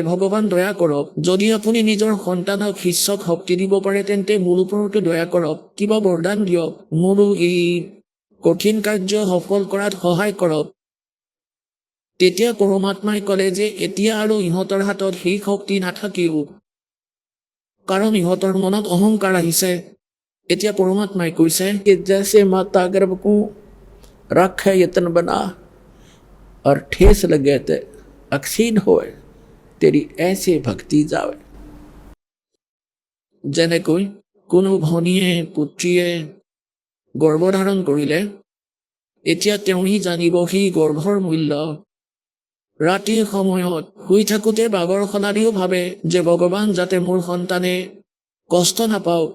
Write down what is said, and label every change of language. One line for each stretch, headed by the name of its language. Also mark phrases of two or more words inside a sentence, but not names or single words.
Assamese: ভগৱান দয়া কৰক, যদি আপুনি নিজৰ সন্তানক শিষ্যক শক্তি দিব পাৰে তেন্তে মোৰ ওপৰতো দয়া কৰক, কিবা বৰদান দিয়ক, মোৰো এই কঠিন কাৰ্য সফল কৰাত সহায় কৰক। তেতিয়া পৰমাত্মাই ক'লে যে এতিয়া আৰু ইহঁতৰ হাতত সেই শক্তি নাথাকিব, কাৰণ ইহঁতৰ মনত অহংকাৰ আহিছে। এতিয়া পৰমাত্মাই কৈছে
Hindi: कि जैसे माता गर्भ को रखे यतन बना और ठेस लगे ते अक्षीण होए, तेरी ऐसे भक्ति जावे।
Assamese: যেনেকৈ কোনো ভনীয়ে পুত্ৰীয়ে গৰ্ভধাৰণ কৰিলে, এতিয়া তেওঁহি জানিব সেই গৰ্ভৰ মূল্য। ৰাতিৰ সময়ত শুই থাকোঁতে বাগৰ সলাদিও ভাবে যে ভগৱান যাতে মোৰ সন্তানে কষ্ট নাপাওক।